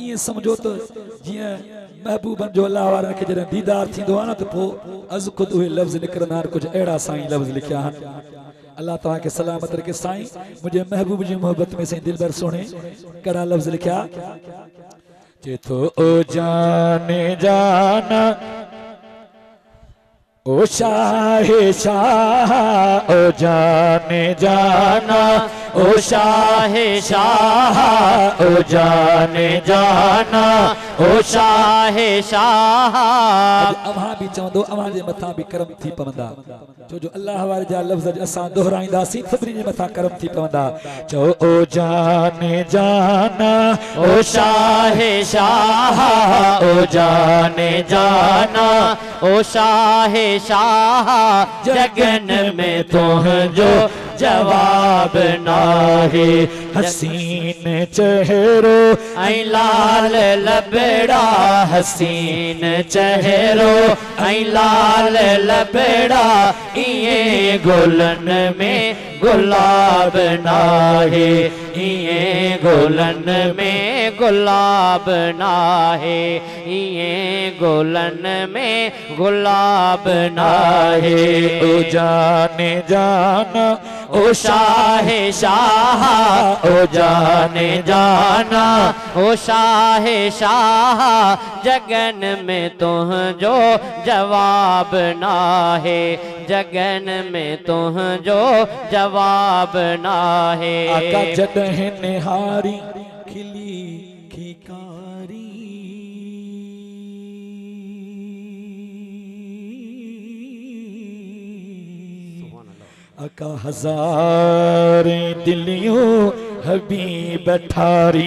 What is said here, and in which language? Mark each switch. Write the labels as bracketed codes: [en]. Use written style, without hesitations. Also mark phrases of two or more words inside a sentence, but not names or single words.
[sd] ईअं सम्झो त जीअं महबूबनि जो अल्लाह वारनि खे जॾहिं दीदार थींदो आहे न त पोइ [fa] از خود [sd] उहे लफ़्ज़ निकिरंदा आहिनि कुझु अहिड़ा साईं लफ़्ज़ लिखिया आहिनि अल्लाह तव्हांखे सलामत रखे साईं मुंहिंजे महबूब जी मोहबत में साईं दिलबर सोहणे कहिड़ा लफ़्ज़ लिखिया चए थो ओ जाने जाना ओ शाहे शाह ओ जाने जाना ओ शाहे शाह ओ जाने जाना ओ शाहे शाह अव्हां बि चवंदो अव्हां जे मथां बि करम थी पवंदा छो जो अल्लाह वारे जा लफ़्ज़ असां दोहराईंदासीं सभिनी जे मथां करम थी पवंदा चओ ओ जाने जाना ओ शाहे शाह ओ जाने जाना ओ शाहे शाह जगन में तुझो जवाब नाहे हसीन चेहरो ऐं लाल लबड़ा हसीन चेहरो ऐं लाल लबड़ा इएं गुलन में गुलाब नाहे इएं गुलन में गुलाब नाहे इएं गुलन में गुलाब नाहे ओ जाने जाना ओ शाहे शाह ओ जाने जाना ओ शाहे शाह जगन में तुझो जवाब नाहे जगन में तुझो जवाब नाहे आका जॾहिं निहारी खिली खिकारी आका हजार दिलियों हबीब ठारी